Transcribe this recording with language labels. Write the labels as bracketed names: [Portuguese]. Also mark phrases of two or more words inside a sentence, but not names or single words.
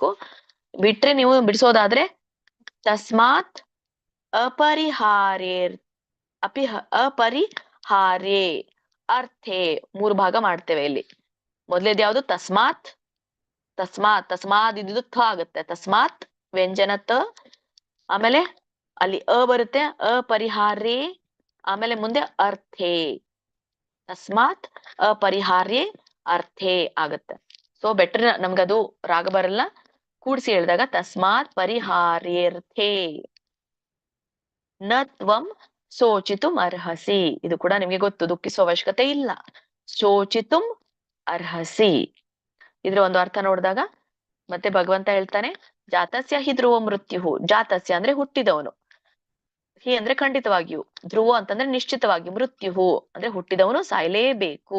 [Kannada] ಬಿಟ್ರೆ ನೀವು ಬಿಡಿಸೋದಾದ್ರೆ [Sanskrit] ತಸ್ಮಾತ್ ಅಪರಿಹಾರ್ಯೇ ಅರ್ಥೇ [Kannada] 3 ಭಾಗ ಮಾಡ್ತೇವೆ ಇಲ್ಲಿ. ಮೊದಲೇದು ಯಾವುದು? ತಸ್ಮಾತ್. ತಸ್ಮಾತ್ ಇದ್ದು ಥ ಆಗುತ್ತೆ. ತಸ್ಮಾತ್ ವ್ಯಂಜನ ತ. ಆಮೇಲೆ ಅಲ್ಲಿ ಬರುತ್ತೆ, ಅಪರಿಹಾರ್ಯೇ. ಆಮೇಲೆ ಮುಂದೆ ಅರ್ಥೇ. [Sanskrit] ತಸ್ಮಾತ್ ಅಪರಿಹಾರ್ಯೇ ಅರ್ಥೇ [Kannada] ಆಗತ್ತೆ. [English] so better, [Kannada] ನಮ್ಗದು ರಾಗ ಬರಲ್ಲ, ಕೂಡಿಸಿ ಹೇಳಿದಾಗ [Sanskrit] ತಸ್ಮಾತ್ ಪರಿಹಾರ್ಯರ್ಥೇ ನ ತ್ವಂ ಶೋಚಿತುಂ ಅರ್ಹಸಿ. [Kannada] ಇದು ಕೂಡ ನಿಮಗೆ ಗೊತ್ತು, ದುಃಖಿಸುವ ಅವಶ್ಯಕತೆ ಇಲ್ಲ. [Sanskrit] ಶೋಚಿತುಂ ಅರ್ಹಸಿ [Kannada] ಇದ್ರ ಒಂದು ಅರ್ಥ ನೋಡಿದಾಗ ಮತ್ತೆ ಭಗವಂತ ಹೇಳ್ತಾನೆ, [Sanskrit] ಜಾತಸ್ಯ ಹಿ ಧ್ರುವ ಮೃತ್ಯು. [Kannada] ಜಾತಸ್ಯ ಅಂದ್ರೆ ಹುಟ್ಟಿದವನು, ಹಿ ಅಂದ್ರೆ ಖಂಡಿತವಾಗಿಯೂ, ಧ್ರುವ ಅಂತಂದ್ರೆ ನಿಶ್ಚಿತವಾಗಿ, ಮೃತ್ಯು ಅಂದ್ರೆ ಹುಟ್ಟಿದವನು ಸಾಯ್ಲೇಬೇಕು.